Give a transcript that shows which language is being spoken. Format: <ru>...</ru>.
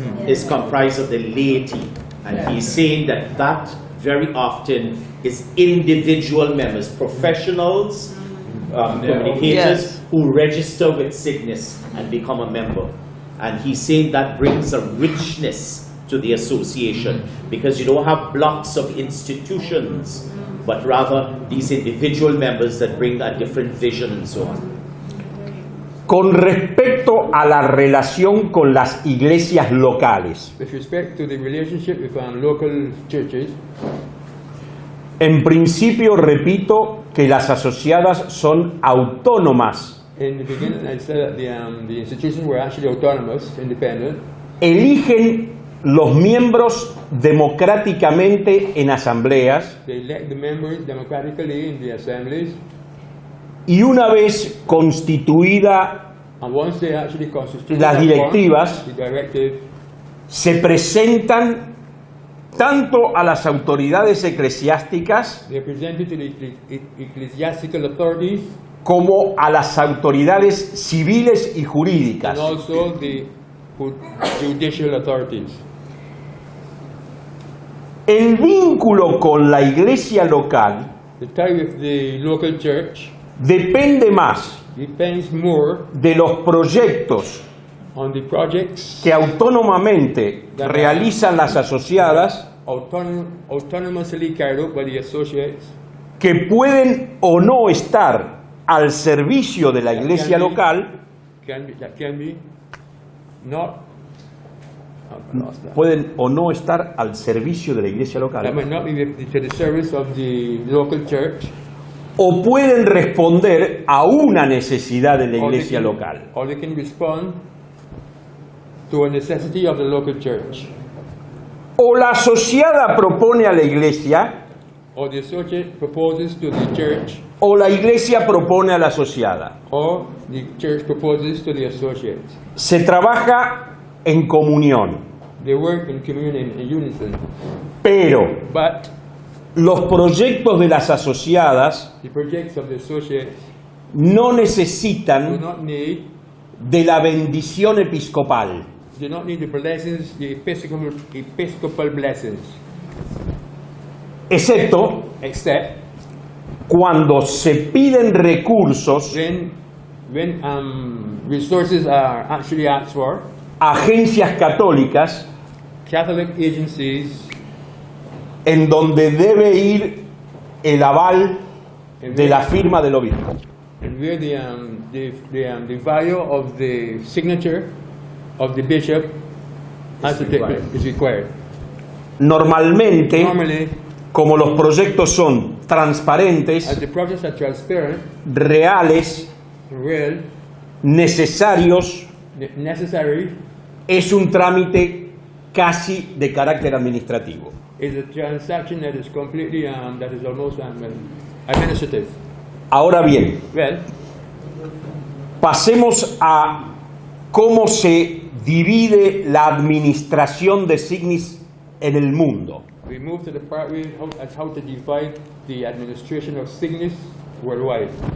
<en>Is comprised of the laity. And he's saying that very often is individual members, professionals, communicators who register with Cygnus and become a member. And he's saying that brings a richness to the association because you don't have blocks of institutions, but rather these individual members that bring a different vision and so on.</en> <es>Con respecto a la relación con las iglesias locales,</es> <en>With respect to the relationship with local churches,</en> <es>en principio repito que las asociadas son autónomas,</es> <en>in the beginning I said that the institutions were actually autonomous, independent.</en> <es>eligen los miembros democráticamente en asambleas</es> <en>They elect the members democratically in the assemblies,</en> <es>y una vez constituida</es> <en>and once they actually constitute</en> <es>las</es> <en>that</en> <es>directivas,</es> <en>form, the directive,</en> <es>se presentan tanto a las autoridades eclesiásticas</es> <en>they are presented to the ecclesiastical authorities</en> <es>como a las autoridades civiles y</es> <en>and</en> <es>jurídicas.</es> <en>also the judicial authorities.</en> <es>El vínculo con la iglesia local</es> <en>The tie with the local church</en> <es>depende más</es> <en>depends more</en> <es>de los proyectos</es> <en>on the projects</en> <es>que autónomamente realizan las asociadas,</es> <en>autonomously carried out by the associates,</en> <es>que pueden o no estar al servicio de la iglesia local,</es> <en>that can be not</en> <es>pueden o no estar al servicio de la iglesia</es> <en>that</en> <es>local,</es> <en>might not be to the service of the local church,</en> <es>o pueden responder a una necesidad de la</es> <en>or they</en> <es>iglesia</es> <en>can-</en> <es>local.</es> <en>or they can respond to a necessity of the local church,</en> <es>O la asociada propone a la iglesia,</es> <en>or the associate proposes to the church,</en> <es>o la iglesia propone a la asociada.</es> <en>or the church proposes to the associates.</en> <es>Se trabaja en comunión,</es> <en>They work in communion, in unison,</en> <es>pero</es> <en>but</en> <es>los proyectos de las asociadas</es> <en>the projects of the associates</en> <es>no</es> <en>do</en> <es>necesitan</es> <en>not need</en> <es>de la bendición episcopal,</es> <en>the blessings, the episcopal blessings,</en> <es>excepto</es> <en>except</en> <es>cuando se piden recursos</es> <en>when resources are actually asked for.</en> <es>a agencias católicas</es> <en>Catholic agencies</en> <es>en donde debe ir el aval de la firma del obispo.</es> <en>and where the value of the signature of the bishop is required.</en> <es>Normalmente,</es> <en>Normally,</en> <es>como los proyectos son</es> <en>as</en> <es>transparentes,</es> <en>the projects are transparent,</en> <es>reales,</es> <en>real,</en> <es>necesarios,</es> <en>necessary,</en> <es>es un trámite casi de carácter administrativo.</es> <en>is a transaction that is completely, that is almost administrative.</en> <es>Ahora bien,</es> <en>Well,</en> <es>pasemos a cómo se divide la administración de Cygnus en el mundo.</es> <en>we move to the part as how to divide the administration of Cygnus worldwide</en>